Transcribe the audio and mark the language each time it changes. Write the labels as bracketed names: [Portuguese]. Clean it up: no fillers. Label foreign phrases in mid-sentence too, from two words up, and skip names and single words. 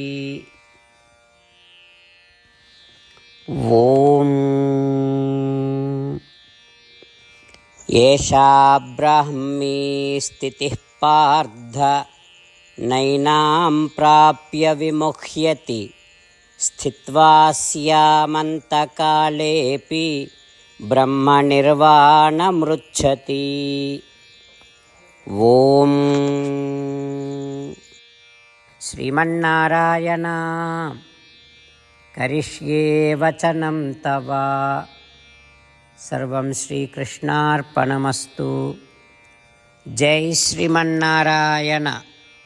[Sanskrit] ॐ एषा ब्राह्मी स्थितिः पार्थ नैनां प्राप्य विमुह्यति स्थित्वा स्यामन्तकालेऽपि ब्रह्मनिर्वाणमृच्छति। ఓం శ్రీమన్నారాయణ కరిష్యే వచనం తవ సర్వం శ్రీకృష్ణార్పణమస్తు. జై శ్రీమన్నారాయణ.